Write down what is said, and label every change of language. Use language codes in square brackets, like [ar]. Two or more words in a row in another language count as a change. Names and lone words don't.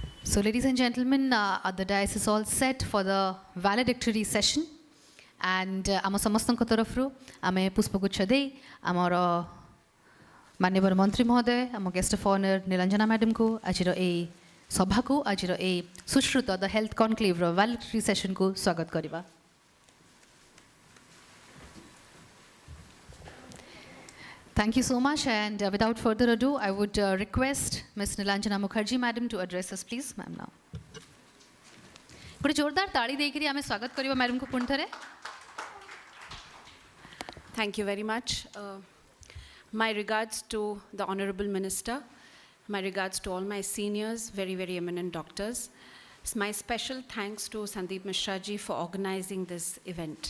[en] So, ladies and gentlemen, the dais is all set for the valedictory session. [or] And ଆମ ସମସ୍ତଙ୍କ ତରଫରୁ ଆମେ ପୁଷ୍ପଗୁଚ୍ଛ ଦେଇ ଆମର ମାନ୍ୟବର ମନ୍ତ୍ରୀ ମହୋଦୟ ଆମ [en] guest of honour [or] ନିରଞ୍ଜନା ମ୍ୟାଡ଼ାମଙ୍କୁ ଆଜିର ଏଇ ସଭାକୁ ଆଜିର ଏଇ ସୁଶ୍ରୁତ ଦ ହେଲ୍ଥ କନକ୍ଲେଭର [en] valedictory session [or] କୁ ସ୍ୱାଗତ କରିବା. [en] Thank you so much, and without further ado, I would request Ms. Nilanjana Mukherjee madam to address us, please, ma'am. [or] Now ଗୋଟେ ଜୋରଦାର ତାଳି ଦେଇକିରି ଆମେ ସ୍ୱାଗତ କରିବା ମ୍ୟାଡ଼ାମଙ୍କୁ ପୁଣି ଥରେ. [en] Thank you very much. My regards to the Honorable Minister, my regards to all my seniors, very, very eminent doctors. My special thanks to Sandeep Mishra ji for organizing this event.